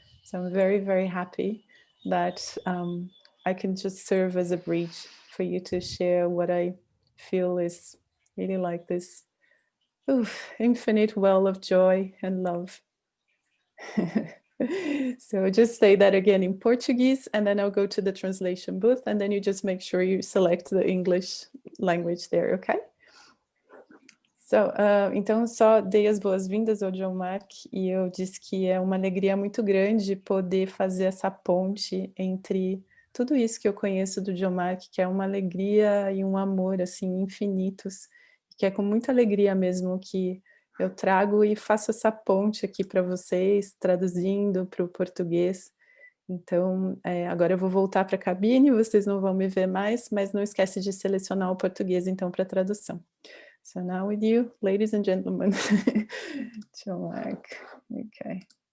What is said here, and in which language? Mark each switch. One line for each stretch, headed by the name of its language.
English: So I'm very, very happy that I can just serve as a bridge for you to share what I feel is really like this infinite well of joy and love. So just say that again in Portuguese, and then I'll go to the translation booth, and then you just make sure you select the English language there, okay?
Portuguese: So, então, só dei as boas-vindas ao John Mark e eu disse que é uma alegria muito grande poder fazer essa ponte entre tudo isso que eu conheço do John Mark, que é uma alegria e um amor, assim, infinitos, que é com muita alegria mesmo que eu trago e faço essa ponte aqui para vocês, traduzindo para o português. Então, agora eu vou voltar para a cabine, vocês não vão me ver mais, mas não esquece de selecionar o português, então, para a tradução.
English: So now with you, ladies and gentlemen, Mark. Okay.